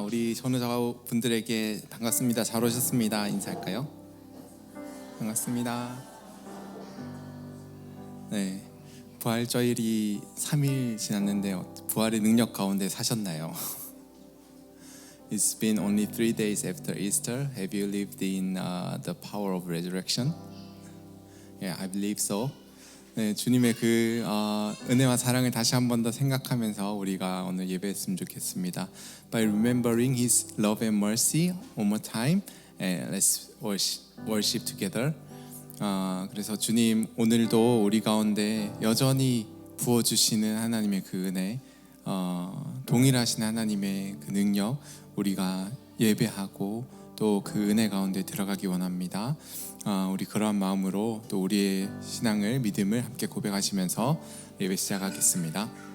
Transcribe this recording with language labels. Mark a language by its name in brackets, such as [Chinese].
[Korean] 우리 전우자 분들에게 반갑습니다. 잘 오셨습니다. 인사할까요? 반갑습니다. 네, 부활절이 3일 지났는데 부활의 능력 가운데 사셨나요? [English] It's been only 3 days after Easter. Have you lived in the power of resurrection? Yeah, I believe so. [Korean] 네, 주님의 그 은혜와 사랑을 다시 한 번 더 생각하면서 우리가 오늘 예배했으면 좋겠습니다. [English] By remembering His love and mercy one more time, let's worship together. [Korean] 그래서 주님 오늘도 우리 가운데 여전히 부어주시는 하나님의 그 은혜, 동일하신 하나님의 그 능력, 우리가 예배하고 또 그 은혜 가운데 들어가기 원합니다. 우리 그러한 마음으로 또 우리의 신앙을, 믿음을 함께 고백하시면서 예배 시작하겠습니다.